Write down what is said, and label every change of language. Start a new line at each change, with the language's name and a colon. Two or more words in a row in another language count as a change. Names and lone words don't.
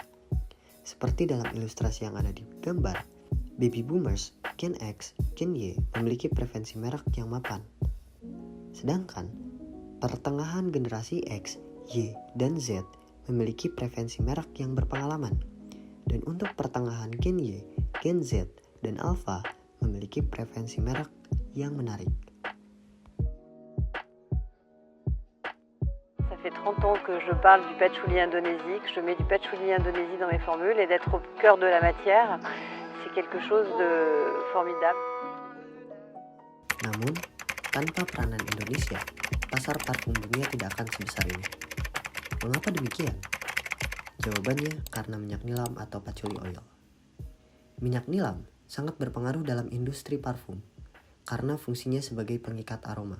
Indonesian: Seperti dalam ilustrasi yang ada di gambar,
English: baby boomers,
Indonesian: Gen X, Gen Y memiliki preferensi merek yang mapan. Sedangkan pertengahan generasi X, Y, dan Z memiliki preferensi merek yang berpengalaman. Dan untuk pertengahan Gen Y, Gen Z, dan Alpha memiliki preferensi merek yang menarik.
French: Ça fait 30 ans que je parle du patchouli indonésie, que je mets du patchouli indonésie dans mes formules et d'être au cœur de la matière, c'est quelque chose de formidable.
Indonesian: Namun, tanpa peranan Indonesia, pasar parfum dunia tidak akan sebesar ini. Mengapa demikian? Jawabannya karena minyak nilam atau
English: patchouli oil.
Indonesian: Minyak nilam sangat berpengaruh dalam industri parfum karena fungsinya sebagai pengikat aroma.